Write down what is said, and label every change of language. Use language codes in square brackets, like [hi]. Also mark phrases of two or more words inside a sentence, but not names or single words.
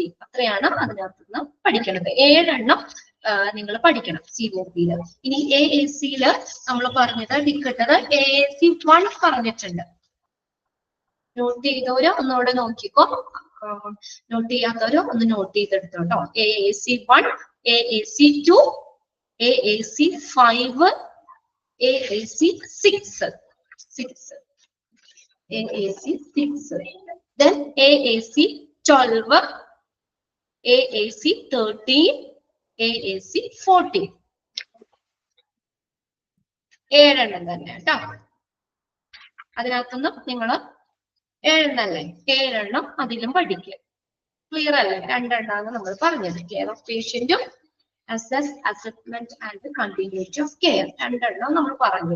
[ml] അത്രയാണ് അതിനകത്ത് നിന്ന് പഠിക്കുന്നത്. 7 എണ്ണം നിങ്ങൾ പഠിക്കണം COP-യില്. ഇനി AAC-യില് നമ്മൾ പറഞ്ഞത് ടിക്കട്ടത് AAC1 പറഞ്ഞിട്ടുണ്ട്. നോട്ട് ചെയ്തവര് ഒന്നുകൂടെ നോക്കിക്കോ, നോട്ട് ചെയ്യാത്തവര് ഒന്ന് നോട്ട് ചെയ്തെടുത്തോട്ടോ. AAC1, AAC2, AAC5, AAC 6. AAC 6. Then AAC 12, AAC 13, AAC 14. 7 തന്നെ കേട്ടോ. അതിനകത്തുനിന്ന് നിങ്ങൾ 7 7 അതിലും പഠിക്കുക. ക്ലിയർ അല്ലേ? 2 നമ്മൾ പറഞ്ഞത്. [en] care of patient assessment and continuity of care 2 [ml] നമ്മൾ പറഞ്ഞു.